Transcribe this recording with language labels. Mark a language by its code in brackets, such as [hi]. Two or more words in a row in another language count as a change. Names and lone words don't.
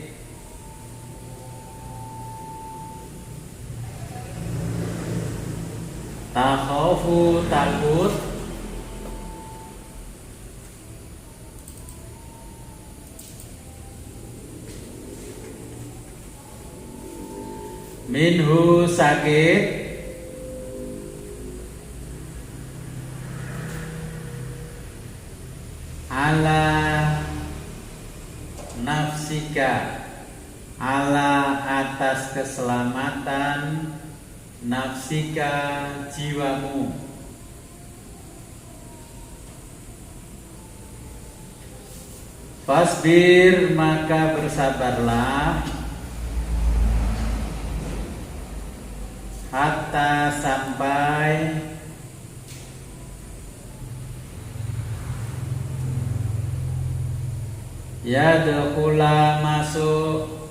[ar] takhafu takut minhu sakit ala نفسك على [id] atas keselamatan [ar] nafsika jiwamu [id] fasbir maka bersabarlah hatta sampai yadkhula masuk